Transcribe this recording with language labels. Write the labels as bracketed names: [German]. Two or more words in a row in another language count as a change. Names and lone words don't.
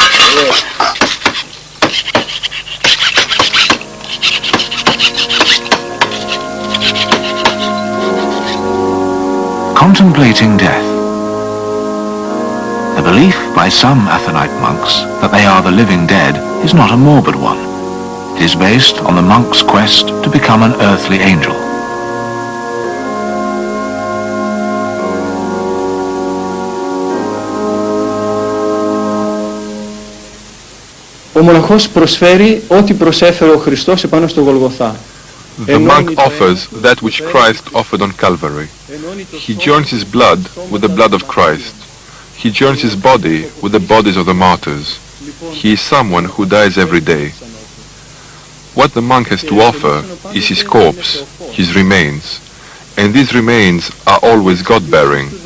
[English] Contemplating death. The belief by some Athonite monks that they are the living dead is not a morbid one. It is based on the monk's quest to become an earthly angel. [Greek] Ο μοναχός προσφέρει ό,τι προσέφερε ο Χριστός επάνω στο Γολγοθά. [English] The monk offers that which Christ offered on Calvary. He joins his blood with the blood of Christ. He joins his body with the bodies of the martyrs. He is someone who dies every day. What the monk has to offer is his corpse, his remains, and these remains are always God-bearing.